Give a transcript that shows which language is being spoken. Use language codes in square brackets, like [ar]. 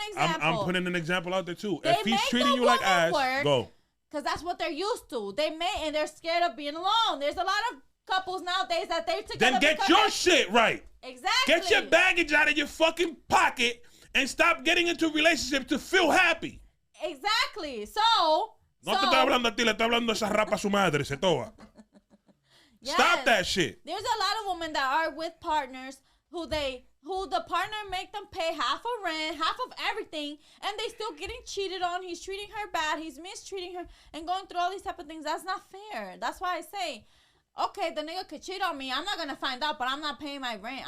[en] I'm putting an example out there too. If he's treating you like ass, go. Because that's what they're used to. And they're scared of being alone. There's a lot of couples nowadays that they're together. Then get your shit right. Exactly. Get your baggage out of your fucking pocket and stop getting into relationships to feel happy. Exactly. [es] No te estoy hablando a ti, le estoy hablando a esa rapa su madre, se toa. [en] Yes. Stop that shit. There's a lot of women that are with partners who the partner make them pay half of rent, half of everything, and they still getting cheated on. He's treating her bad. He's mistreating her and going through all these type of things. That's not fair. That's why I say, okay, the nigga could cheat on me. I'm not going to find out, but I'm not paying my rent.